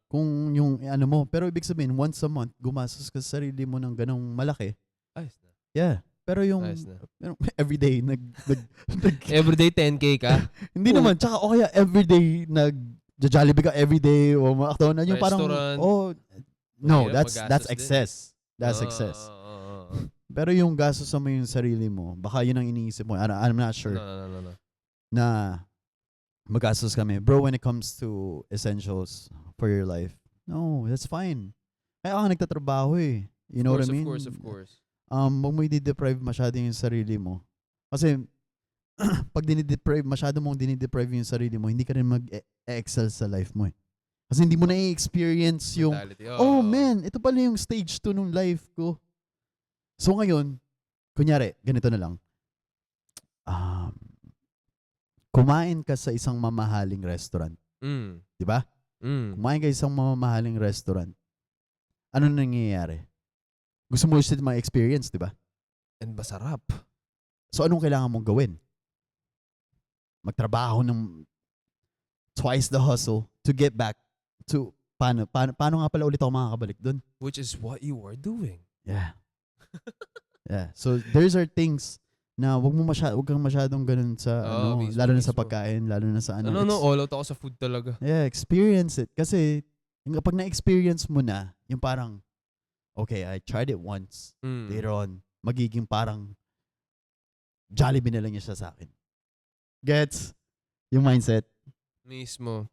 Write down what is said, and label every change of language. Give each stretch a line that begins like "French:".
Filipino: Kung yung ano mo. Pero ibig sabihin,
English: once a month,
Filipino: gumastos ka sa sarili mo ng ganong malaki. Ayos na.
English: Yeah. Pero yung everyday, everyday 10K ka?
Filipino: Hindi naman. Tsaka o kaya everyday, Jollibee ka everyday o McDonald's.
English: Yung parang, no, that's excess. That's excess.
Filipino: Pero yung gastos mo yung sarili mo, baka yun ang iniisip mo.
English: I'm not sure. No.
Filipino: Na magastos kami.
English: Bro, when it comes to essentials for your life, no, that's fine.
Filipino: Kaya ka nagtatrabaho eh.
English: You know what I mean? Of course.
Filipino: Huwag mo i-deprive masyado yung sarili mo. Kasi, pag masyado mong dinideprive yung sarili mo, hindi ka rin mag-excel sa life mo eh. Kasi hindi mo na i-experience yung, man, ito pala yung stage 2 nung life ko. So ngayon, kunyari, ganito na lang. Kumain ka sa isang mamahaling restaurant. Di ba? Kumain ka sa isang mamahaling restaurant. Ano nangyayari? Gusto mo ulit ma-experience, di ba? And masarap. So anong kailangan mong gawin? Magtrabaho ng
English: twice the hustle to get back to
Filipino: paano nga pala ulit ako makakabalik dun?
English: Which is what you are doing. Yeah. Yeah. So there's are things
Filipino: na wag kang masyadong ganun sa lalo na sa pagkain, lalo na sa ano.
English: No, all out ako sa food talaga.
Filipino: Yeah, experience it kasi kapag na-experience mo na, yung parang okay,
English: I tried it once.
Filipino: Later on, magiging parang Jollibee na lang niya siya sa akin. Gets? Yung mindset. Mismo.